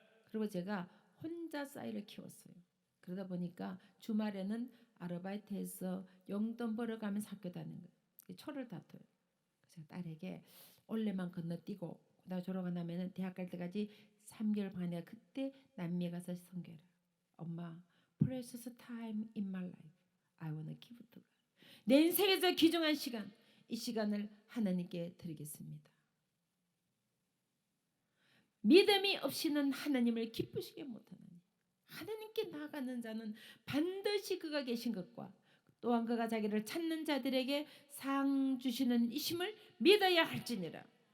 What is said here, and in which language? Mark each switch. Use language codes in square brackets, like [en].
[ko] 그리고 제가 혼자 쌀을 키웠어요. 그러다 보니까 주말에는 아르바이트해서 용돈 벌어가면서 학교 다니는 거예요. 초를 다퉈요. 그래서 딸에게 올해만 건너뛰고 그다음 졸업하고 나면은 대학 갈 때까지 3개월 반에 그때 남미에 가서 선교해라. [en] 엄마, precious time in my life. I wanna give it to God. [ko] 내 인생에서 귀중한 시간, 이 시간을 하나님께 드리겠습니다. 믿음이 없이는 하나님을 기쁘시게 못하나니 하나님께 나아가는 자는 반드시 그가 계신 것과 또한 그가 자기를 찾는 자들에게 상 주시는 이심을 믿어야 할지니라.